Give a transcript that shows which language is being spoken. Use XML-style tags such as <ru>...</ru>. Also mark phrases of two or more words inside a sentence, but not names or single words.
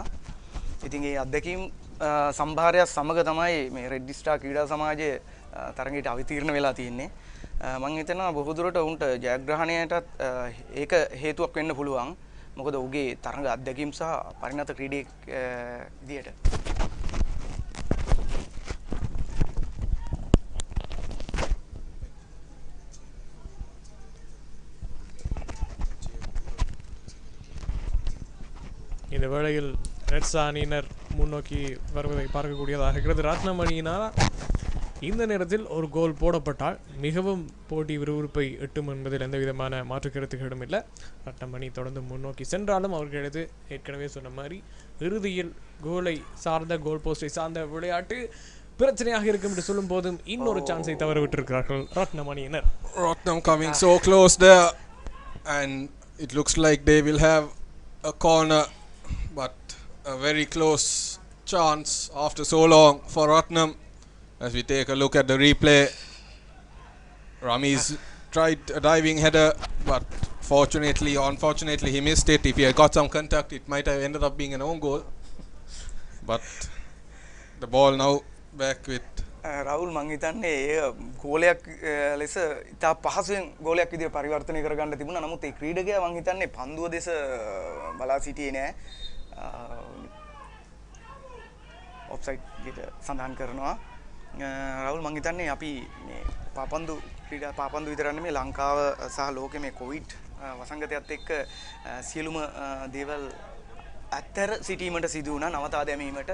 <si>ඉතින් ඒ අත්දැකීම් සම්භාරය සමග තමයි මේ රෙජිස්ටර් ක්‍රීඩා සමාජයේ තරඟයට අවතීර්ණ වෙලා තියෙන්නේ. මම හිතනවා බොහෝ දුරට උන්ට ජයග්‍රහණයටත් ඒක හේතුවක් වෙන්න පුළුවන්. මොකද ඔහුගේ තරඟ අත්දැකීම් සහ පරිණත ක්‍රීඩෙක් විදියට.</si> <ta>இந்த வேளையில் ரெட்ஸ் அணியினர் முன்னோக்கி வருவதை பார்க்கக்கூடியதாக இருக்கிறது. ரத்னம் அணியினால் இந்த நேரத்தில் ஒரு கோல் போடப்பட்டால் மிகவும் போட்டி விறுவிறுப்பை எட்டும் என்பதில் எந்த விதமான மாற்று கருத்துக்களும் இல்லை. ரத்னம் அணி தொடர்ந்து முன்னோக்கி சென்றாலும் அவர்களது ஏற்கனவே சொன்ன மாதிரி இறுதியில் கோலை சார்ந்த கோல் போஸ்டை சார்ந்த விளையாட்டு பிரச்சனையாக இருக்கும் என்று சொல்லும் போதும் இன்னொரு சான்ஸை தவற விட்டிருக்கிறார்கள் ரத்னம் அணியினர்.</ta> <en>Ratnam coming so close there, and it looks like they will have a corner, but a very close chance after so long for Ratnam. As we take a look at the replay, Rami's tried a diving header, but unfortunately he missed it. If he had got some contact, it might have ended up being an own goal. But the ball now back with</en> <si>රවුල් මං හිතන්නේ ඒ ගෝලයක් ලෙස ඉතා පහසුවෙන් ගෝලයක් විදිහට පරිවර්තනය කරගන්න තිබුණා. නමුත් ඒ ක්‍රීඩකයා මං හිතන්නේ පන්දුව දෙස බලා සිටියේ නෑ. ඔෆ්සයිඩ් විදිහට සඳහන් කරනවා. රවුල් මං හිතන්නේ අපි මේ පාපන්දු විතරක් නෙමෙයි ලංකාව සහ ලෝකෙ මේ කොවිඩ් වසංගතයත් එක්ක සියලුම දේවල් අතර සිටීමට සිදු වුණා නවතා දැමීමට.</si>